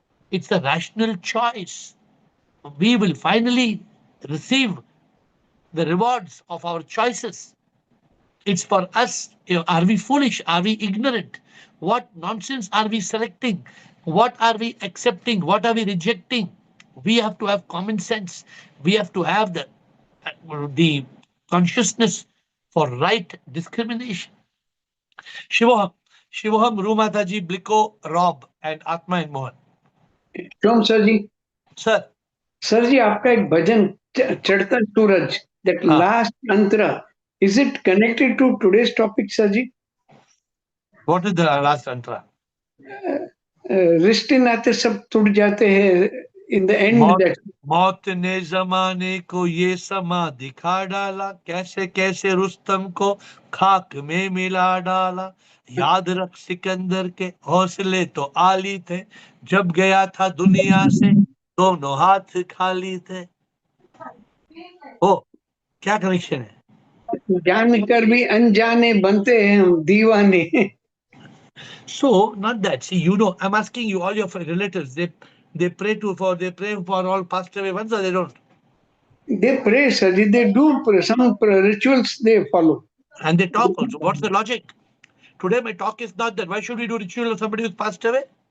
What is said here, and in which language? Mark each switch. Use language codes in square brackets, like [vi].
[en] It's a rational choice. We will finally receive the rewards of our choices. It's for us. Are we foolish? Are we ignorant? What nonsense are we selecting? What are we accepting? What are we rejecting? We have to have common sense. We have to have the consciousness for right discrimination. Shivoham, Shivoham, Rumataji, Bliko, Rob, and Atma and Mohan. Shom sir ji. Sir. [hi] Sir जी आपका एक भजन चढ़ता सूरज, [en] that last mantra, is it connected to today's topic, sir ji? What is the last mantra? [hi] रिश्ते नाते सब टूट जाते हैं [en] in the end. [hi] मौत ने जमाने को ये समा दिखा डाला, कैसे कैसे रुस्तम को खाक में मिला डाला। याद रख सिकंदर के हौसले तो आली थे, जब गया था दुनिया से दोनों हाथ खाली थे। ओ क्या कनेक्शन है? जानकर भी अनजाने बनते हैं हम दीवाने। [en] So not that. See, you know, I'm asking you, all your relatives, they pray for all passed away ones, or they don't? They pray, sir. They do pray. Some rituals they follow. And they talk also. What's the logic? Today my talk is not that. Why should we do ritual of somebody who's passed away?